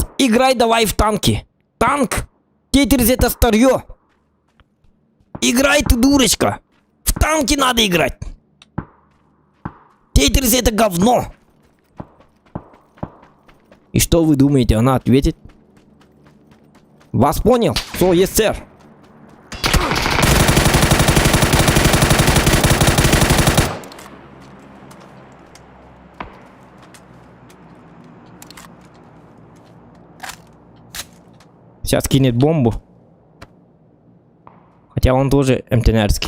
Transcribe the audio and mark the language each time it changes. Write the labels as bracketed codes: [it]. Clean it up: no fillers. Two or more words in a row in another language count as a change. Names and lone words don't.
[ru] Играй давай в танки. Танк? Тетрис это старье. Играй ты, дурочка. В танки надо играть. Тетрис это говно. И что вы думаете, она ответит? Вас понял? [en] So, yes, sir. [ru] Сейчас кинет бомбу. Хотя он тоже МТНРский.